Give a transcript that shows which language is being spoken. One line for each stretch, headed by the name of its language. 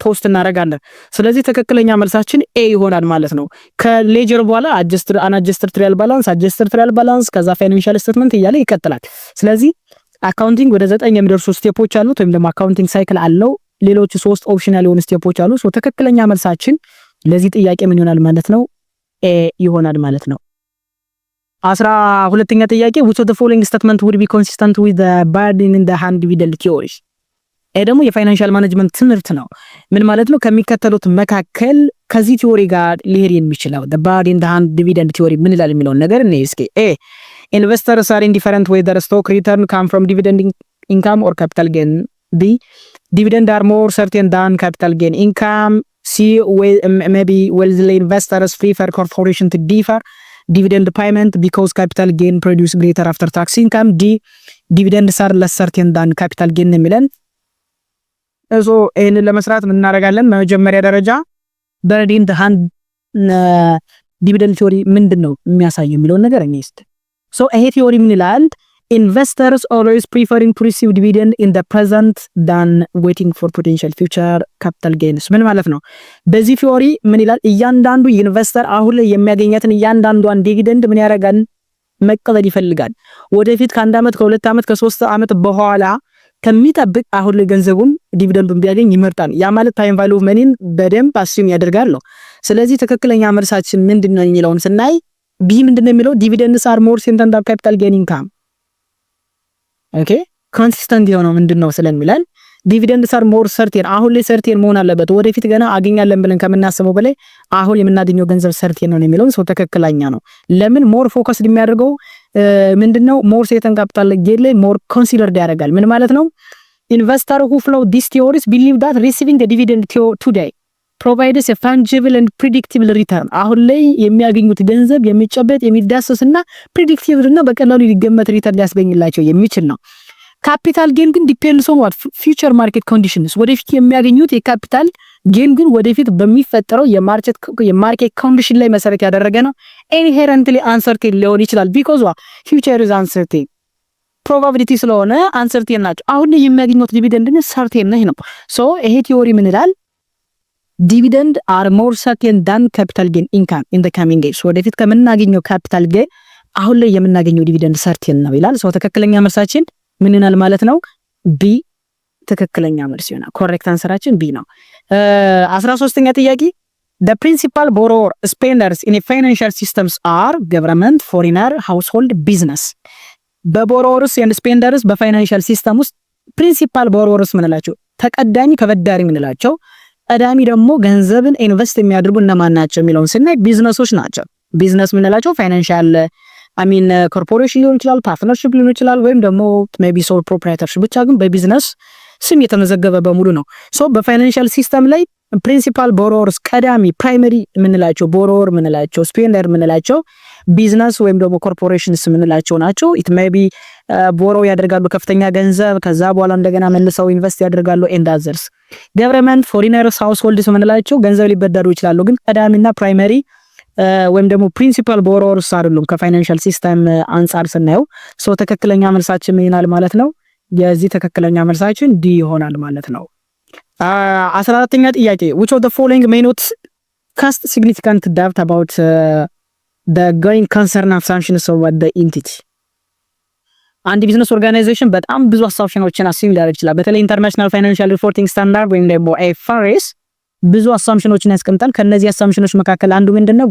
Amharic: ፖስት እናደርጋለን። ስለዚህ ትክክለኛ መልሳችን ኤ ይሆናል ማለት ነው። ከሌጀር በኋላ አድጀስትድ ትራያል ባላንስ፣ አድጀስትድ ትራያል ባላንስ ከዛ ፋይናንሻል ስቴትመንት እያለ ይቀጥላል። ስለዚህ አካውንቲንግ ወደ 9 የሚደርሱ ስቴፖች አሉት ወይም ደግሞ አካውንቲንግ ሳይክል አለው። ሌሎች 3 ኦፕሽናል የሆኑ ስቴፖች አሉ። ሶ ትክክለኛ መልሳችን ለዚህ ጥያቄ ምን ይሆናል ማለት ነው? ኤ ይሆናል ማለት ነው። 12ኛ ጥያቄ
English: which of the following statement would be consistent with the burden in the hand dividend theory?
Amharic: ይሄ ደግሞ የፋይናንሻል ማኔጅመንት ትምህርት ነው። ምን ማለት ነው? ከሚከተሉት መካከል ከዚህ ቲዮሪ ጋር ሊሄድ የሚችለው
English: the burden in the hand dividend theory
Amharic: ምን ይላል የሚለውን ነገር እኔ እስኪ ኤ
English: investors are indifferent whether stock return come from dividend income or capital gain. B dividend are more certain than capital gain income. C maybe wealthy investors prefer corporation to defer dividend payment because capital gain produce greater after tax income. D dividends are less certain than capital gain
Amharic: የሚለን እዞ ይሄንን ለመስራት ምን እናደርጋለን? መጀመሪያ ደረጃ
English: burden in the hand dividend theory
Amharic: ምንድነው የሚያሳየው የሚለውን ነገር እንይስት። ሶ ይሄ ቲዮሪ ምን ይላል?
English: investors always preferring to receive dividend in the present than waiting for potential future capital gains.
Amharic: ምን ማለት ነው? በዚህ ቲዮሪ ምን ይላል? እያንዳንዱ ኢንቨስተር አሁን ላይ የሚያገኛትን እያንዳንዷን ዲቪደንድ ምን ያደርጋል? መቀበል ይፈልጋል። ወደፊት ከ1 ዓመት ከ2 ዓመት ከ3 ዓመት በኋላ ከሚጠብቅ አሁን ላይ ገንዘቡን ዲቪደንዱን ቢያገኝ ይመርጣል። ያ ማለት ታይም ቫልዩ መኒን በደንብ አስዩም ያደርጋል ነው። ስለዚህ ትክክለኛ መልሳችን ምንድነው የሚለውን ስናይ ቢ ምንድነው የሚለው?
English: ዲቪደንድስ አር ሞር ሰርቴን ዳን ካፒታል ጌን ኢንካም።
Amharic: ኦኬ ኮንሲስተንት የሆነው ምንድነው ስለሚላል ዲቪደንድስ አር ሞር ሰርቴን፣ አሁን ላይ ሰርቴን መሆን አለበት። ወደፊት ገና አገኛለን ብለን ከምናስበው በላይ አሁን የምናገኘው ገንዘብ ሰርቴን ነው የሚለው ሰው ትክክለኛ ነው። ለምን ሞር ፎከስ የሚያደርገው ምንድነው? ሞር ሰርቴን ካፒታል ጌን ላይ ሞር ኮንሲደርድ ያደርጋል። ምን ማለት ነው?
English: ኢንቨስተር who follow these theories believe that receiving the dividend today provides a tangible and predictable return.
Amharic: አሁን ላይ የሚያገኙት ገንዘብ የሚጨበጥ የሚዳሰስና ፕሪዲክቲብል እና በቀላሉ ሊገመት ሪተርን ሊያስገኝላቸው የሚችል ነው። ካፒታል ጌን ግን
English: ዲፔንድስ ኦን ዋት ፊውቸር ማርኬት ኮንዲሽንስ።
Amharic: ወደፊት የሚያገኙት የካፒታል ጌን ግን ወደፊት በሚፈጠረው የማርኬት ኮንዲሽን ላይ መሰረት ያደረገ ነው። ኢንሄረንትሊ አንሰርቴን ሊሆን ይችላል
English: ቢኮዝ ፊውቸር ኢዝ አንሰርቴን
Amharic: ፕሮባቢሊቲ ስለሆነ አንሰርቴን ናቸው። አሁን ላይ የሚያገኙት ዲቪደንድ ግን ሰርቴን ነው። ሶ ይሄ ቲዮሪ ምን ይላል?
English: ዲቪደንድ አር ሞር ሰርቴን ዳን ካፒታል ጌን ኢንካም ኢን ዘ ካሚንግ ዴይስ።
Amharic: ወደፊት ከምናገኘው ካፒታል ጌን አሁን ላይ የምናገኘው ዲቪደንድ ሰርቴን ነው ይላል። ሶ ትክክለኛ መልሳችን ምን ይሆናል ማለት ነው? ቢ ትክክለኛ መልስ ይሆናል። ኮሬክት አንሰራችን ቢ ነው። 13ኛ ጥያቄ
English: the principal borrower spenders in financial systems are government, foreigner, household, business.
Amharic: በቦሮወርስ ኤንድ ስፔንደርስ በፋይናንሻል ሲስተም ውስጥ ፕሪንሲፓል ቦሮወርስ ምንላቸው ተቀዳሚ ከበዳሪ ምንላቸው፣ ቀዳሚ ደግሞ ገንዘብን ኢንቨስት የሚያደርጉ እነማን ናቸው የሚለውን ስናይ ቢዝነሶች ናቸው። ቢዝነስ ምንላቸው ፋይናንሻል ኮርፖሬሽን ሊሆን ይችላል፣ ፓርትነርሺፕ ሊሆን ይችላል፣ ወይም ደግሞ ሜቢ ሶል ፕሮፕራይተርሺፕ፣ ብቻ ግን በቢዝነስ ስም የተመዘገበ በሙሉ ነው። ሶ በፋይናንሻል ሲስተም ላይ ፕሪንሲፓል ቦሮወርስ ቀዳሚ ፕራይመሪ ምንላቸው ቦሮወር ምንላቸው ስፔንደር ምንላቸው ቢዝነስ ወይም ደግሞ ኮርፖሬሽንስ ምንላቸው ናቸው። ኢት ሜይ ቢ ቦሮ ያደርጋሉ ከፍተኛ ገንዘብ፣ ከዛ በኋላ እንደገና መልሰው ኢንቨስት ያደርጋሉ። ኤንድ አዘርስ ገቨርንመንት፣ ፎሪነርስ፣ ሃውስሆልድስ ምንላቸው ገንዘብ ሊበደሩ ይችላሉ፣ ግን ቀዳሚና ፕራይመሪ ወይም ደግሞ ፕሪንሲፓል ቦሮወርስ አይደሉም ከፋይናንሻል ሲስተም አንጻር ስናየው። ሶ ትክክለኛ መልሳችን ምን ይሆናል ማለት ነው? የዚህ ትክክለኛ መልሳችን ዲ ይሆናል ማለት ነው። 14ኛ ጥያቄ
English: which of the following may not cast significant doubt about the going concern assumptions of the entity?
Amharic: አንድ ቢዝነስ ኦርጋናይዜሽን በጣም ብዙ አሳምፕሽኖችን አሲም ሊያደርግ ይችላል። በተለይ ኢንተርናሽናል ፋይናንሻል ሪፖርቲንግ ስታንዳርድ ወይም ደግሞ አይኤፍአርኤስ ብዙ አሳምፕሽኖችን ያስቀምጣል። ከነዚህ አሳምፕሽኖች መካከል አንዱ ምንድነው?